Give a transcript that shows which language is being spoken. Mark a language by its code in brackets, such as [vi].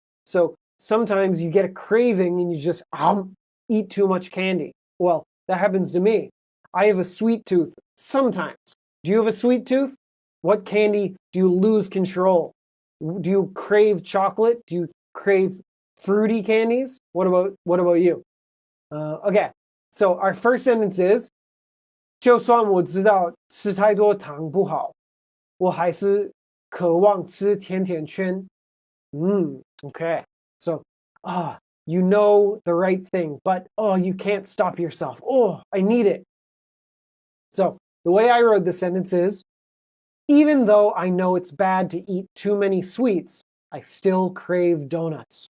[en] So sometimes you get a craving and you just eat too much candy. Well, that happens to me. I have a sweet tooth sometimes. Do you have a sweet tooth? What candy do you lose control? Do you crave chocolate? Do you crave fruity candies? What about you? Okay, so our first sentence is [zh] 就算我知道吃太多糖不好，我还是渴望吃甜甜圈. [en] Okay. So, you know the right thing, but you can't stop yourself. Oh, I need it. So, the way I wrote the sentence is, even though I know it's bad to eat too many sweets, I still crave donuts.